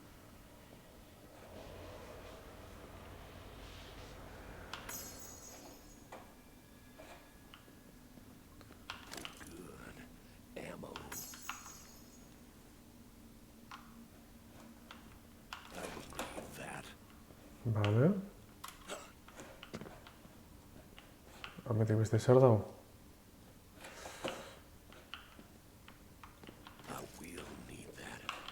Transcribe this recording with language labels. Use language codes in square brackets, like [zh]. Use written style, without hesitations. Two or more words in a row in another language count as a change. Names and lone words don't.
[en] Ammo. I will need that. [eu] Vale. Hemetik beste zer dago? [en] I will need that.